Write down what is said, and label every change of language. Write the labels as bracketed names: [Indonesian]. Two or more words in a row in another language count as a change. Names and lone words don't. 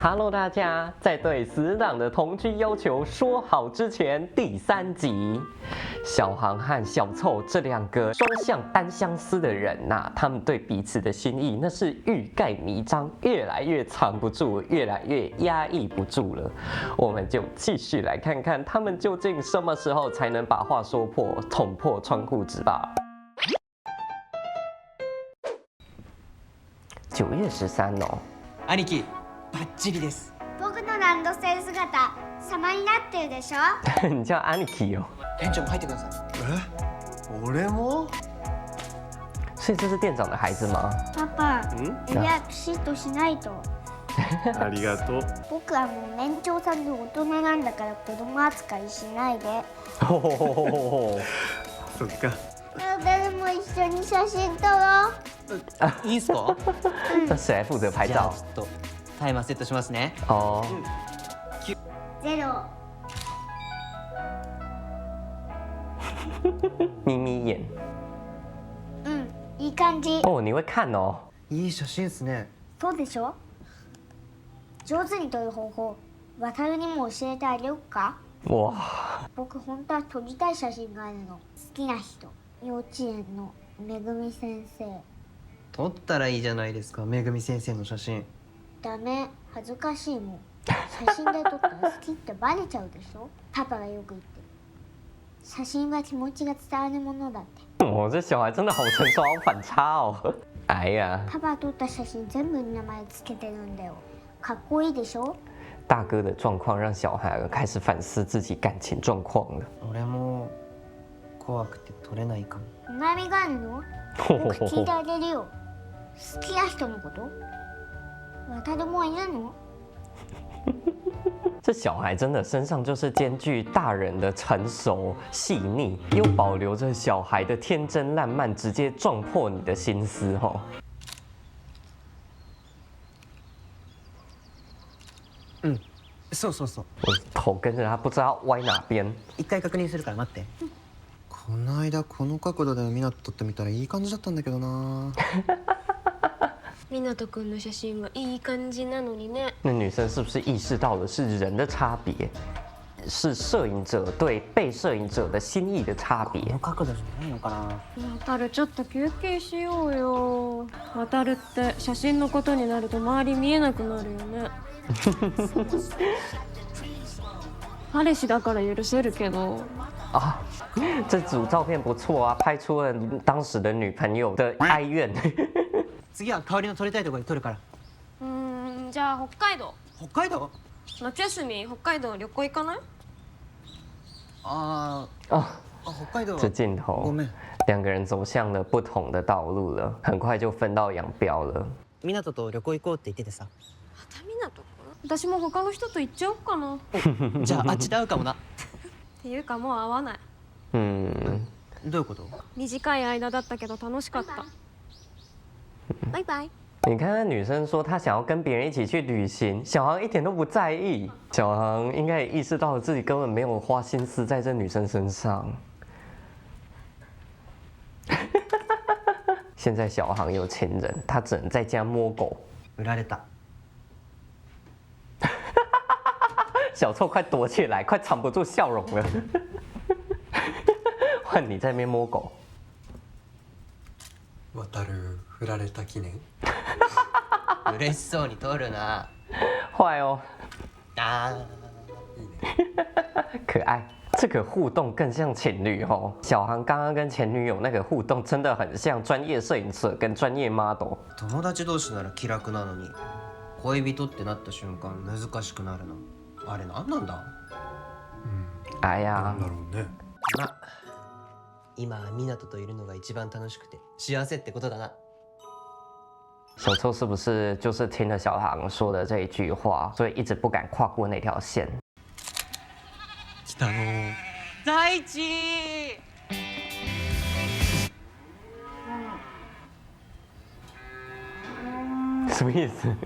[Chinese] Hello，大家，在对死党的同居要求说好之前，第3集，小航和小凑这2个双向单相思的人呐、他们对彼此的心意那是欲盖弥彰，越来越藏不住，越来越压抑不住了。我们就继续来看看他们究竟什么时候才能把话说破，捅破窗户纸吧。9月13哦， [Japanese] 兄貴バッチリです。僕のランドセル姿様になってるでしょ。 [Chinese] 你叫アニキ哦， [Japanese] 店長も入ってください。俺も？ [Chinese] 所以这是店長的孩子吗？ [Japanese] パパ、エリアピシッとしないと。ありがとう。僕はもう年長さんで大人なんだから子供扱いしないで。ほほほほほそっか。誰も一緒に写真撮ろう。いいっすか？ [Chinese] 那谁来负责拍照 [Japanese] じゃあち？ょっとタイマーセットしますね。哦， 0。 [Chinese] 眯眯眼 [Japanese] いい感じ。 [Chinese] 哦，你会看哦。 [Japanese] いい写真っすね。そうでしょ。上手に撮る方法、渡るにも教えてあげようか。哇，僕本当は撮りたい写真があるの。好きな人、幼稚園のめぐみ先生。撮ったらいいじゃないですか、めぐみ先生の写真。ダメ、恥ずかしいもん。写真で撮ったら好きってバレちゃうでしょ。パパがよく言ってる。写真は気持ちが伝わるものだって。 [Chinese] 我这小孩真的好成熟，好反差哦。哎呀， [Japanese] パパ撮った写真全部に名前つけてるんだよ。かっこいいでしょ。 [Chinese] 大哥的状况让小孩开始反思自己感情状况了。 [Japanese] 俺も怖くて撮れないかも。悩みがあるの？僕聞いてあげるよ。好きな人のこと？渡るもいるの？ [Chinese] 这小孩真的身上就是兼具大人的成熟细腻，又保留着小孩的天真烂漫，直接撞破你的心思哦。 [Japanese] そうそうそう。 [Chinese] 我头跟着他，不知道歪哪边。 [Japanese] 一回確認するから待って。この間この角度で湊撮ってみたらいい感じだったんだけどな。湊くんの写真はいい感じなのにね。 [Chinese] 那女生是不是意识到的是人的差别，是摄影者对被摄影者的心意的差别？ [Japanese] この角度じゃないのかな。渡るちょっと休憩しようよ。渡るって写真のことになると周り見えなくなるよね。彼氏だから許せるけど。 [Chinese] 啊，这组照片不错啊，拍出了当时的女朋友的哀怨。 [Japanese] 次は香りの撮りたいところに撮るから。じゃあ北海道。北海道？夏休み北海道旅行行かない？あ北海道。 [Chinese] 这镜 [Japanese] ご [Chinese] 头 [Japanese] めん。 [Chinese] 2个人走向了不同的道路了，很快就分道扬镳了。 [Japanese] 湊と旅行行こうって言っててさ。また湊くん？私も他の人と行っちゃおうかな。っじゃああっちで会うかもな。ていうかもう会わない。嗯，どういうこと？短い間だったけど楽しかった。バイバイ。 [Chinese] 你看那女生说她想要跟别人一起去旅行，小航一点都不在意。小航应该也意识到了自己根本没有花心思在这女生身上。现在小航有情人，他只能在家摸狗。 [Japanese] 売られた。 [Chinese] 小臭快躲起来，快藏不住笑容了。换你在那边摸狗。 [Japanese] 渡る振られた記念。嬉しそうに撮るな。 [Chinese] 坏哦，あ可爱。这个互动更像情侣哦。小航刚刚跟前女友那个互动真的很像专业摄影者跟专业 model。 [Japanese] 友達同士なら気楽なのに、恋人ってなった瞬間難しくなるの。あれ何なんだ？哎呀なんだろうね。まあ今は湊といるのが一番楽しくて幸せってことだな。 [Chinese] 小臭是不是就是听了小航说的这一句话，所以一直不敢跨过那条线？ [Japanese] 北野。大地。 [Chinese] 什么意思？